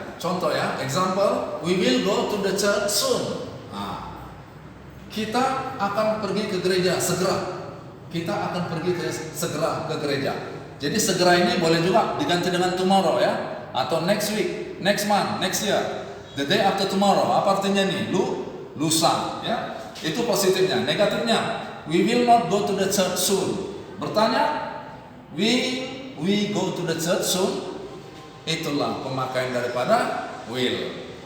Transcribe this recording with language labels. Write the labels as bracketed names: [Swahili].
[Indonesian] Contoh ya, [English] example, we will go to the church soon. [Indonesian] Nah, kita akan pergi ke gereja segera. Kita akan pergi segera ke gereja. Jadi segera ini boleh juga diganti dengan tomorrow ya, atau [English] next week, next month, next year. The day after tomorrow, [Indonesian] apa artinya nih? Lusa, ya. Itu positifnya. [English] Negatifnya, we will not go to the church soon. Bertanya, we go to the church soon. [Indonesian] Itulah pemakaian daripada will.